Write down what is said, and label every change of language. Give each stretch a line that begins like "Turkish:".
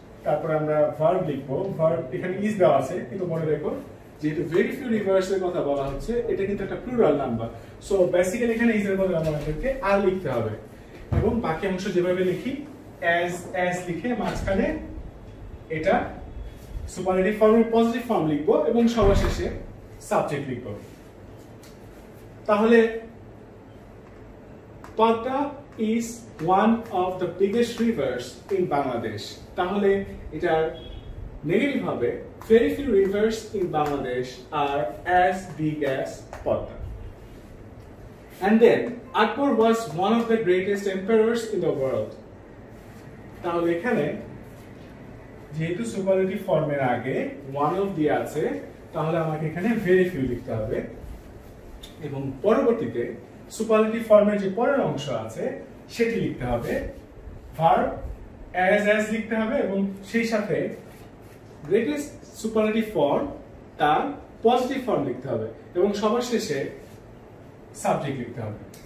Bangla: তারপরে আমরা ভার্ব লিখবো। ভার্ব এখানে ইজ দেওয়া আছে, কিন্তু মনে রেখো যেহেতু ভেরি ফিউ রিভার্স এর কথা বলা হচ্ছে, এটা কিন্তু একটা প্লুরাল নাম্বার। সো বেসিক্যালি এখানে ইজ এর বদলে আমাদেরকে আর লিখতে হবে এবং বাকি অংশ যেভাবে লিখি অ্যাজ লিখে মাঝখানে এটা সুপারলেটিভ ফর্মের পজিটিভ ফর্ম লিখবো এবং সবার শেষে সাবজেক্ট লিখবো। তাহলে
English: Pata is one of the biggest rivers in Bangladesh।
Bangla: তাহলে এটার নেগেটিভ হবে
English: very few rivers in Bangladesh are as big as Pata। And then Akbar was one of the greatest emperors in the world।
Bangla: তাহলে এখানে যেহেতু superlative ফর্মের আগে one of the আছে, তাহলে আমাকে এখানে very few লিখতে হবে এবং পরবর্তীতে সুপারলেটিভ ফর্মের যে পরের অংশ আছে সেটি লিখতে হবে। ভার্ব অ্যাজ লিখতে হবে এবং সেই সাথে গ্রেটেস্ট সুপারলেটিভ ফর্ম তার পজিটিভ ফর্ম লিখতে হবে এবং সবার শেষে সাবজেক্ট লিখতে হবে।